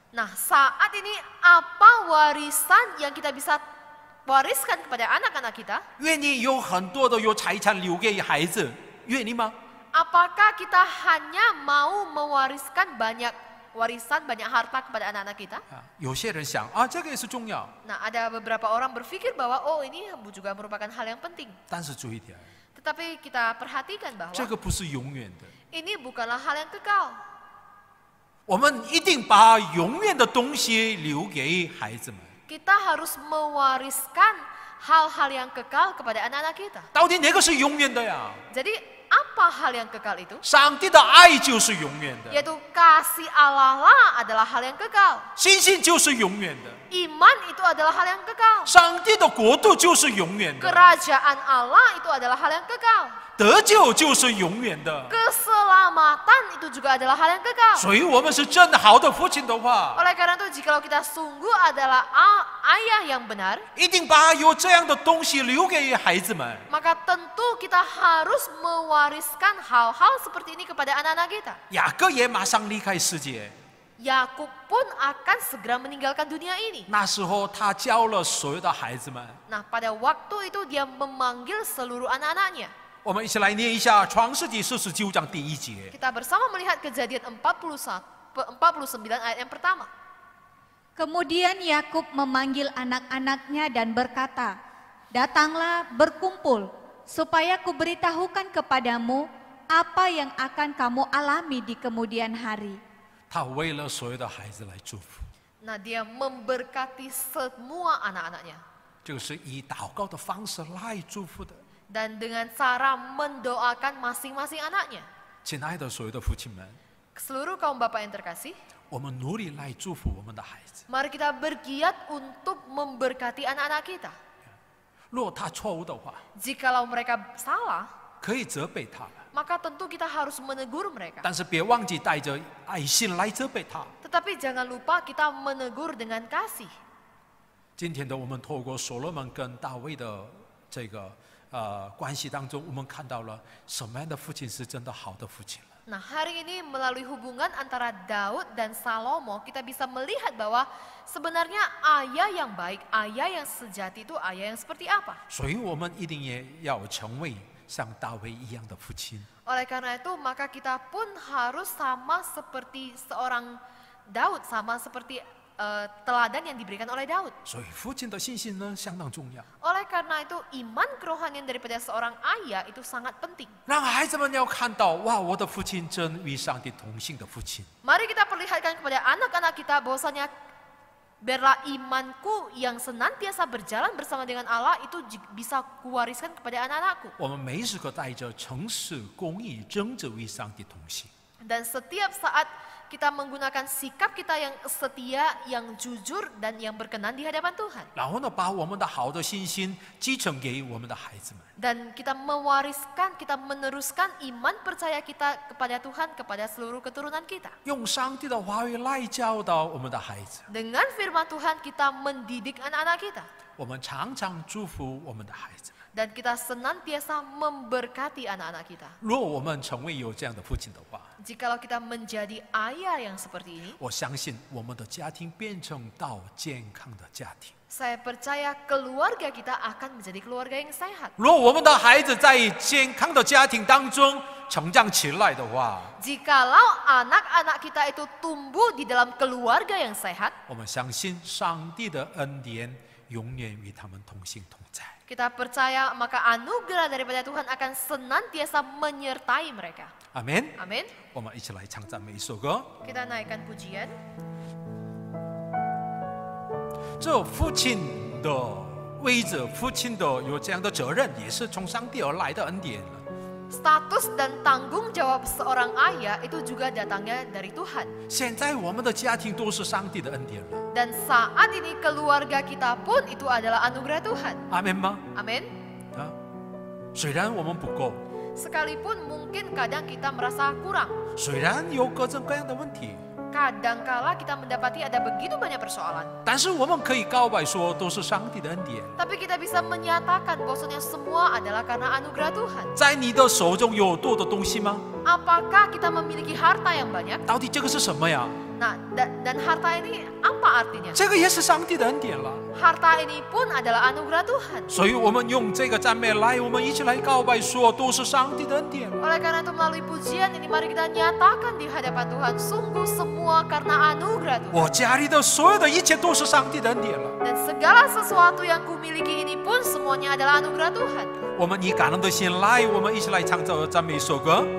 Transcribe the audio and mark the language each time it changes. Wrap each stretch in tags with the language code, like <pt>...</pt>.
<id>Nah, saat ini apa warisan yang kita bisa wariskan kepada anak-anak kita?</id> <zh>愿意有很多的有财产留给孩子，愿意吗？</zh> <id>Apakah kita hanya mau mewariskan banyak warisan, banyak harta kepada anak-anak kita?</id> <zh>有些人想啊，这个也是重要，</zh> <id>Nah, ada beberapa orang berpikir bahwa oh ini juga merupakan hal yang penting.</id> <zh>但是注意点，</zh> <id>Tetapi kita perhatikan bahwa</id> <zh>这个不是永远的。</zh> <id>ini bukanlah hal yang kekal.</id> <zh>我们一定把永远的东西留给孩子们。</zh> <id>Kita harus mewariskan hal-hal yang kekal kepada anak-anak kita.</id> <zh>到底哪个是永远的呀？</zh> <id>Jadi apa hal yang kekal itu?</id> <zh>上帝的爱就是永远的，</zh> <id>Yaitu kasih Allah lah adalah hal yang kekal.</id> <zh>信心就是永远的，</zh> <id>Iman itu adalah hal yang kekal.</id> <zh>上帝的国度就是永远的，</zh> <id>Kerajaan Allah itu adalah hal yang kekal.</id> <zh>得救就是永远的。</zh> <id>Keselamatan itu juga adalah hal yang kekal.</id> <zh>所以，我们是真好的父亲的话，</zh> <id>Oleh karena itu, jikalau kita sungguh adalah ayah yang benar,</id> <zh>一定把有这样的东西留给孩子们。</zh> <id>maka tentu kita harus mewariskan hal-hal seperti ini kepada anak-anak kita.</id> <zh>雅各也马上离开世界，</zh> <id>Yakub pun akan segera meninggalkan dunia ini.</id> <zh>那时候他教了所有的孩子们。</zh> <id>Nah, pada waktu itu dia memanggil seluruh anak-anaknya.</id> <zh>我们一起来念一下《创世纪49章第1节。</zh> <id>Kita bersama melihat Kejadian 49 ayat yang pertama. Kemudian Yakub memanggil anak-anaknya dan berkata, "Datanglah berkumpul, supaya kuberitahukan kepadamu apa yang akan kamu alami di kemudian hari."</id> <zh>他为了所有的孩子来祝福，</zh> <id>Nah, dia memberkati semua anak-anaknya.</id> <zh>就是以祷告的方式来祝福的。</zh> <id>Dan dengan cara mendoakan masing-masing anaknya.</id> <zh>亲爱的所有的父亲们，</zh> <id>Seluruh kaum bapak yang terkasih,</id> <zh>我们努力来祝福我们的孩子。</zh> <id>mari kita bergiat untuk memberkati anak-anak kita.</id> <zh>若他错误的话，</zh> <id>Jikalau mereka salah,</id> <zh>可以责备他，</zh> <id>maka tentu kita harus menegur mereka.</id> <zh>但是别忘记带着爱心来责备他。</zh> <id>Tetapi jangan lupa kita menegur dengan kasih.</id> <zh>今天的我们透过所罗门跟大卫的这个关系当中，我们看到了什么样的父亲是真的好的父亲了。</zh> <id>Nah, hari ini melalui hubungan antara Daud dan Salomo, kita bisa melihat bahwa sebenarnya ayah yang baik, ayah yang sejati itu ayah yang seperti apa.</id> <zh>所以我们一定也要成为像大卫一样的父亲。</zh> <id>Oleh karena itu, maka kita pun harus sama seperti seorang Daud, sama seperti teladan yang diberikan oleh Daud.</id> <zh>所以父亲的信心呢相当重要，</zh> <id>Oleh karena itu, iman kerohanian daripada seorang ayah itu sangat penting.</id> <zh>让孩子们要看到，哇，我的父亲真与上帝同行的父亲。</zh> <id>Mari kita perlihatkan kepada anak-anak kita bahwasanya biarlah imanku yang senantiasa berjalan bersama dengan Allah itu bisa kuwariskan kepada anak-anakku.</id> <zh>我们每时刻带着诚实、公义、正直与上帝同行。</zh> <id>Dan setiap saat kita menggunakan sikap kita yang setia, yang jujur, dan yang berkenan di hadapan Tuhan.</id> <zh>然后呢，把我们的好的信心继承给我们的孩子们。</zh> <id>Dan kita mewariskan, kita meneruskan iman percaya kita kepada Tuhan, kepada seluruh keturunan kita.</id> <zh>用上帝的话语来教导我们的孩子。</zh> <id>Dengan firman Tuhan kita mendidik anak-anak kita.</id> <zh>我们常常祝福我们的孩子们。</zh> <id>Dan kita senantiasa memberkati anak-anak kita.</id> <zh>若我们成为有这样的父亲的话，</zh> <id>Jikalau kita menjadi ayah yang seperti ini,</id> <zh>我相信我们的家庭变成到健康的家庭。</zh> <id>saya percaya keluarga kita akan menjadi keluarga yang sehat.</id> <zh>若我们的孩子在健康的家庭当中成长起来的话，</zh> <id>Jikalau anak-anak kita itu tumbuh di dalam keluarga yang sehat,</id> <zh>我们相信上帝的恩典永远与他们同行同在。</zh> <id>kita percaya maka anugerah daripada Tuhan akan senantiasa menyertai mereka.</id> <zh>阿门。</zh> <id>Amin.</id> <zh>我们一起来唱赞美一首歌。</zh> <id>Kita naikkan pujian.</id> <zh>这父亲的位置，父亲的有这样的责任，也是从上帝而来的恩典。</zh> <id>Status dan tanggung jawab seorang ayah itu juga datangnya dari Tuhan.</id> <zh>现在我们的家庭都是上帝的恩典了，</zh> <id>Dan saat ini keluarga kita pun itu adalah anugerah Tuhan.</id> <zh>阿门吗？</zh> <id>Amin.</id> <zh>啊，虽然我们不够，</zh> <id>Sekalipun mungkin kadang kita merasa kurang.</id> <zh>虽然有各种各样的问题，</zh> <id>Kadangkala kita mendapati ada begitu banyak persoalan.</id> <zh>但是我们可以告白说，都是上帝的恩典。</zh> <id>Tapi kita bisa menyatakan bahwasanya semua adalah karena anugerah Tuhan.</id> <zh>在你的手中有多的东西吗？</zh> <id>Apakah kita memiliki harta yang banyak?</id> <zh>到底这个是什么呀？</zh> <id>Nah, dan harta ini apa artinya?</id> <zh>这个也是上帝的恩典了。</zh> <id>Harta ini pun adalah anugerah Tuhan.</id> <zh>所以我们用这个赞美来，我们一起来告白说，都是上帝的恩典了。</zh> <id>Oleh karena itu melalui pujian ini mari kita nyatakan di hadapan Tuhan, sungguh semua karena anugerah Tuhan.</id> <zh>我家里的所有的一切都是上帝的恩典了。</zh> <id>Dan segala sesuatu yang kumiliki ini pun semuanya adalah anugerah Tuhan.</id> <zh>我们以感恩的心来，我们一起来唱这赞美一首歌。</zh>